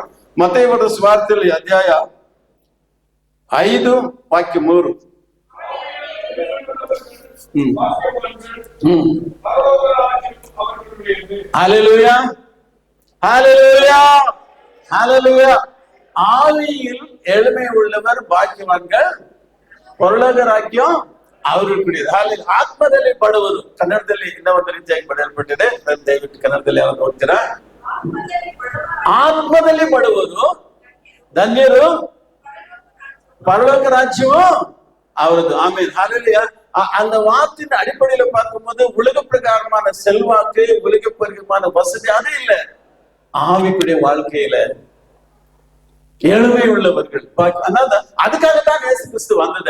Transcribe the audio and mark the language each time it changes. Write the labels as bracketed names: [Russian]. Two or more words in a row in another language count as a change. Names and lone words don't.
[Tamil] மத்தேயு சுவார்த்தையில் அத்தியாயம் 5 வாக்கியம் 3. ஹல்லேலூயா, ஹல்லேலூயா, ஹல்லேலூயா. ஆவியில் எளிமை உள்ளவர் பாக்கியவான்கள், [Kannada] ಪರಲೋಕ ರಾಜ್ಯ ಅವ್ರಿಗೆ ಆತ್ಮದಲ್ಲಿ ಬಡವರು. ಕನ್ನಡದಲ್ಲಿ ಇನ್ನೂ ಒಂದು ರೀತಿಯಾಗಿ ಬರೆಯಲ್ಪಟ್ಟಿದೆ, ದಯವಿಟ್ಟು ಕನ್ನಡದಲ್ಲಿ ಯಾರು ಓದ್ತೀರಾ? ಆತ್ಮದಲ್ಲಿ ಬಡವರು ಧನ್ಯರು, [Tamil] பரலோக ராஜ்யமும் அவரது. ஆமென், ஹல்லேலூயா. அந்த வார்த்தையின் அடிப்படையில பார்க்கும்போது உலக பிரகாரமான செல்வாக்கு, உலக பிரகாரமான வசதி அது இல்ல. ஆவிக்குரிய வாழ்க்கையில எளிமை உள்ளவர்கள், அதுக்காகத்தான் இயேசு கிறிஸ்து வந்தது.